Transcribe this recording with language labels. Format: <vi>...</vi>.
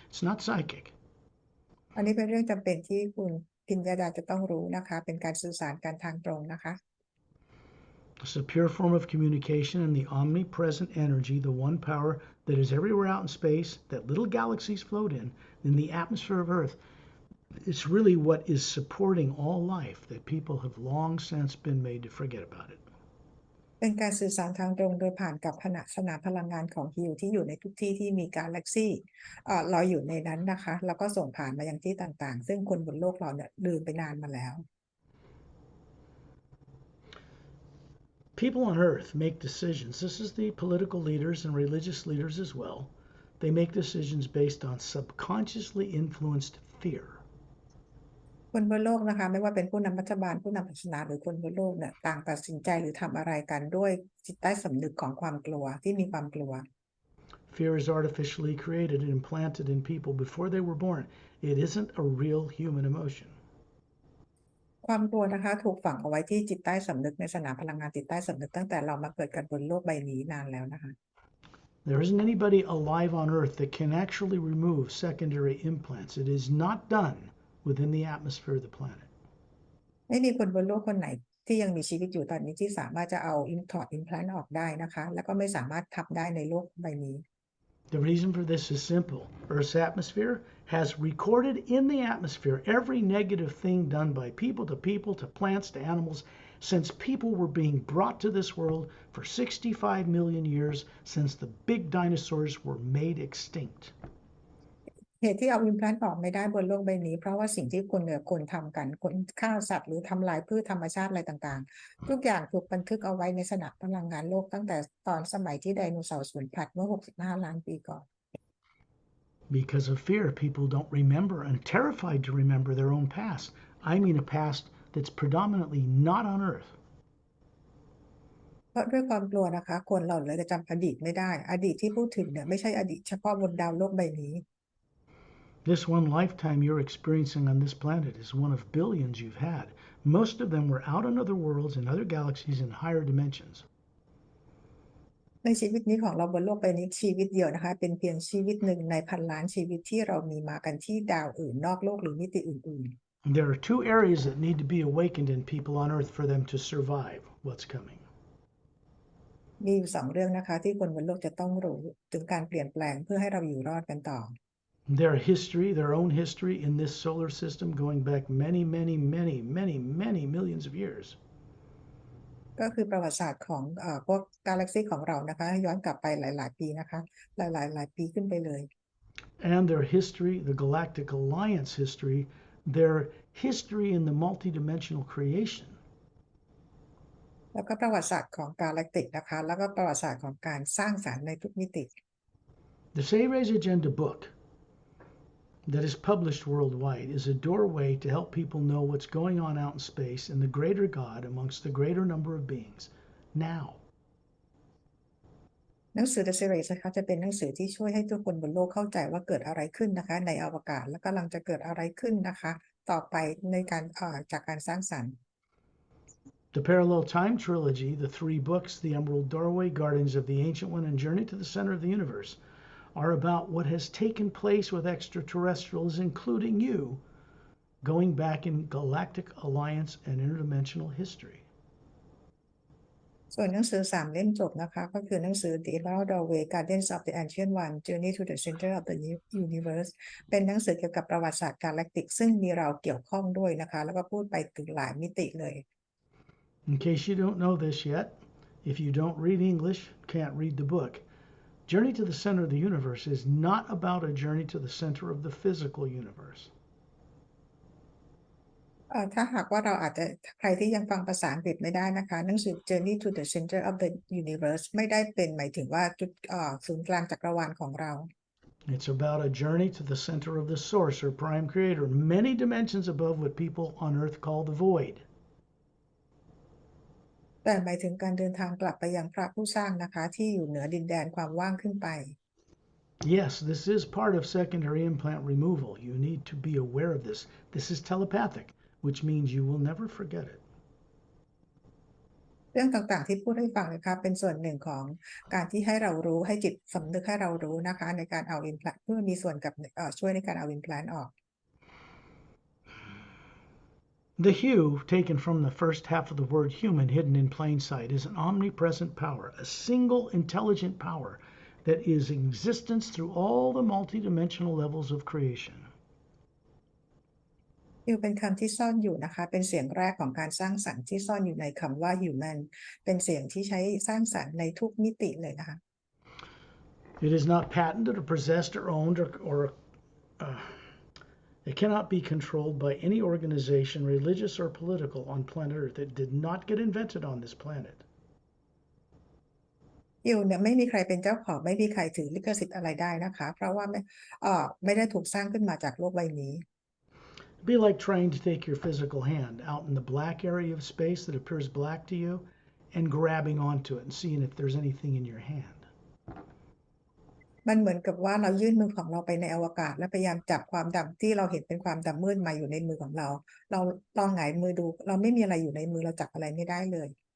<en>It's not psychic.</en> <th>อันนี้เป็นเรื่องจำเป็นที่คุณพิญญาดาจะต้องรู้นะคะเป็นการสื่อสารกันทางตรงนะคะ</th> <en>It's a pure form of communication and the omnipresent energy, the one power that is everywhere out in space, that little galaxies float in the atmosphere of Earth. It's really what is supporting all life that people have long since been made to forget about it.</en> <th>เป็นการสื่อสารทางตรงโดยผ่านกับสนามพลังงานของฮิวที่อยู่ในทุกที่ที่มีกาแล็กซี่ลอยอยู่ในนั้นนะคะแล้วก็ส่งผ่านมายังที่ต่างๆซึ่งคนบนโลกเราเนี่ยลืมไปนานมาแล้ว</th> <en>People on Earth make decisions. This is the political leaders and religious leaders as well. They make decisions based on subconsciously influenced fear.</en> <th>คนบนโลกนะคะไม่ว่าเป็นผู้นำรัฐบาลผู้นำศาสนาหรือคนบนโลกเนี่ยต่างตัดสินใจหรือทำอะไรกันด้วยจิตใต้สำนึกของความกลัวที่มีความกลัว</th> <en>Fear is artificially created and implanted in people before they were born. It isn't a real human emotion.</en> <th>ความกลัวนะคะถูกฝังเอาไว้ที่จิตใต้สำนึกในสนามพลังงานจิตใต้สำนึกตั้งแต่เรามาเกิดกันบนโลกใบนี้นานแล้วนะคะ</th> <en>There isn't anybody alive on Earth that can actually remove secondary implants. It is not done within the atmosphere of the planet.</en> <th>ไม่มีคนบนโลกคนไหนที่ยังมีชีวิตอยู่ตอนนี้ที่สามารถจะเอาถอด implant ออกได้นะคะแล้วก็ไม่สามารถทำได้ในโลกใบนี้</th> <en>The reason for this is simple. Earth's atmosphere has recorded in the atmosphere every negative thing done by people, to plants, to animals, since people were being brought to this world for 65 million years since the big dinosaurs were made extinct.</en> <th>เหตุที่เอา implant ออกไม่ได้บนโลกใบนี้เพราะว่าสิ่งที่คนทำกันคนฆ่าสัตว์หรือทำลายพืชธรรมชาติอะไรต่างๆทุกอย่างถูกบันทึกเอาไว้ในสนามพลังงานโลกตั้งแต่ตอนสมัยที่ไดโนเสาร์สูญพันธุ์เมื่อ65 ล้านปีก่อน</th> <en>Because of fear, people don't remember and terrified to remember their own past. I mean a past that's predominantly not on Earth.</en> <th>เพราะด้วยความกลัวนะคะคนเราเลยจะจำอดีตไม่ได้อดีตที่พูดถึงเนี่ยไม่ใช่อดีตเฉพาะบนดาวโลกใบนี้</th> <en>This one lifetime you're experiencing on this planet is one of billions you've had. Most of them were out on other worlds and other galaxies in higher dimensions.</en> <th>ในชีวิตนี้ของเราบนโลกใบนี้ชีวิตเดียวนะคะเป็นเพียงชีวิตหนึ่งในพันล้านชีวิตที่เรามีมากันที่ดาวอื่นนอกโลกหรือมิติอื่น</th> <en>There are two areas that need to be awakened in people on Earth for them to survive what's coming.</en> <th>ๆมีอยู่2 เรื่องนะคะที่คนบนโลกจะต้องรู้ถึงการเปลี่ยนแปลงเพื่อให้เราอยู่รอดกันต่อ</th> <en>Their history, their own history in this solar system going back many, many, many, many, many millions of years.</en> <th>ก็คือประวัติศาสตร์ของพวกกาแล็กซีของเรานะคะย้อนกลับไปหลายๆปีนะคะหลายปีขึ้นไปเลย</th> <en>And their history, the Galactic Alliance history, their history in the multidimensional creation.</en> <th>แล้วก็ประวัติศาสตร์ของกาแล็กติกนะคะแล้วก็ประวัติศาสตร์ของการสร้างสรรค์ในทุกมิติ</th> <en>The Save Raise Agenda book that is published worldwide is a doorway to help people know what's going on out in space in the greater God amongst the greater number of beings now.</en> <th>หนังสือ The Series นะคะจะเป็นหนังสือที่ช่วยให้ทุกคนบนโลกเข้าใจว่าเกิดอะไรขึ้นนะคะในอวกาศและกำลังจะเกิดอะไรขึ้นนะคะต่อไปในการจากการสร้างสรรค์</th> <en>The Parallel Time Trilogy, the three books, The Emerald Doorway, Guardians of the Ancient One, and Journey to the Center of the Universe, are about what has taken place with extraterrestrials, including you, going back in galactic alliance and interdimensional history.</en> <th>ส่วนหนังสือ3เล่มจบนะคะก็คือหนังสือ The Emerald Doorway Guardians of the Ancient One Journey to the Center of the Universe เป็นหนังสือเกี่ยวกับประวัติศาสตร์กาแล็กติกซึ่งมีเราเกี่ยวข้องด้วยนะคะแล้วก็พูดไปถึงหลายมิติเลย</th> <en>In case you don't know this yet, if you don't read English, can't read the book, Journey to the Center of the Universe is not about a journey to the center of the physical universe.</en> <th>ถ้าหากว่าเราอาจจะใครที่ยังฟังภาษาอังกฤษไม่ได้นะคะหนังสือ Journey to the Center of the Universe ไม่ได้เป็นหมายถึงว่าจุดศูนย์กลางจักรวาลของเรา</th> <en>It's about a journey to the center of the source or prime creator, many dimensions above what people on earth call the void.</en> <th>แต่หมายถึงการเดินทางกลับไปยังพระผู้สร้างนะคะที่อยู่เหนือดินแดนความว่างขึ้นไป</th> <en>Yes, this is part of secondary implant removal. You need to be aware of this. This is telepathic, which means you will never forget it.</en> <th>เรื่องต่างๆที่พูดให้ฟังนะคะเป็นส่วนหนึ่งของการที่ให้เรารู้ให้จิตสำนึกให้เรารู้นะคะในการเอา implant เพื่อมีส่วนกับช่วยในการเอา implant ออก</th> <en>The hue, taken from the first half of the word human hidden in plain sight, is an omnipresent power, a single intelligent power that is in existence through all the multidimensional levels of creation.</en> <th>ฮิวเป็นคำที่ซ่อนอยู่นะคะเป็นเสียงแรกของการสร้างสรรค์ที่ซ่อนอยู่ในคำว่า human เป็นเสียงที่ใช้สร้างสรรค์ในทุกมิติเลยนะคะ</th> <en>It is not patented or possessed or owned or it cannot be controlled by any organization, religious or political, on planet Earth. It did not get invented on this planet.</en> <th>ฮิวเนี่ยไม่มีใครเป็นเจ้าของไม่มีใครถือลิขสิทธิ์อะไรได้นะคะเพราะว่าไม่ได้ถูกสร้างขึ้นมาจากโลกใบนี้</th> <en>It'd be like trying to take your physical hand out in the black area of space that appears black to you and grabbing onto it and seeing if there's anything in your hand.</en> <th>มันเหมือนกับว่าเรายื่นมือของเราไปในอวกาศและพยายามจับความดำที่เราเห็นเป็นความดำมืดมาอยู่ในมือของเราลองหงายมือดูเราไม่มีอะไรอยู่ในมือเราจับอะไรไม่ได้เลย</th>